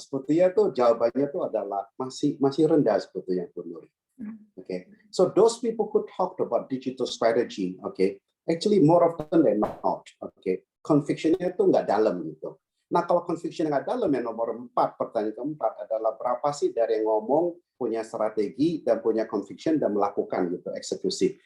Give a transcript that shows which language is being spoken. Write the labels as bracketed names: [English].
[Indonesian] Sebetulnya tuh jawabannya itu adalah masih rendah sebetulnya, Bu Nuri. Oke. [English] So those people who talked about digital strategy, okay, actually more often than not, okay, [Indonesian] conviction-nya itu nggak dalam gitu. Nah, kalau conviction nggak dalam, yang nomor 4, pertanyaan keempat adalah berapa sih dari yang ngomong punya strategi dan punya conviction dan melakukan gitu, eksekusi.